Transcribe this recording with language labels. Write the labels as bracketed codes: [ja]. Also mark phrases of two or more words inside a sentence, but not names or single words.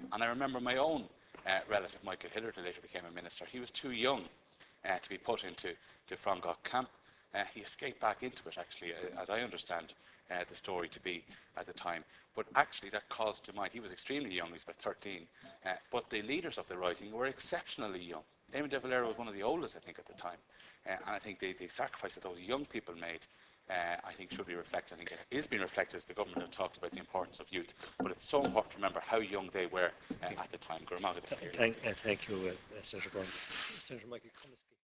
[en] And I remember my own relative, Michael Hillard, who later became a minister. He was too young to be put into Frongach camp. He escaped back into it, actually, as I understand the story to be at the time. But actually, that calls to mind, he was extremely young, he was about 13, but the leaders of the rising were exceptionally young. Eamon de Valera was one of the oldest, I think, at the time. And I think the sacrifice that those young people made, I think, should be reflected. I think it is being reflected as the government have talked about the importance of youth. But it's so important to remember how young they were at the time. Thank you, Senator Byrne. Senator Michael Cummins.